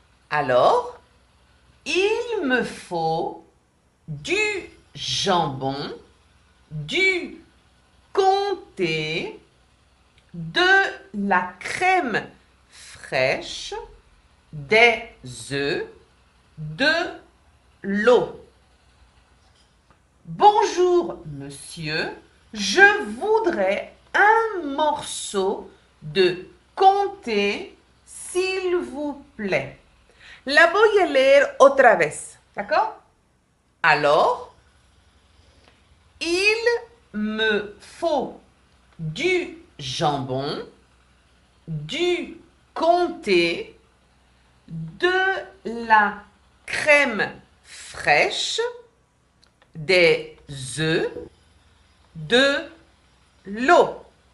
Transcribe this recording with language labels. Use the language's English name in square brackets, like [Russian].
[French] Alors, il me faut du jambon, du comté, de la crème fraîche, des œufs, de l'eau. Bonjour, monsieur. Je voudrais un morceau de comté, s'il vous plaît. [Spanish] La voy a leer otra vez, ¿d'accord? [French] Alors, il me faut du jambon, du comté, de la crème fraîche, des œufs, de l'eau.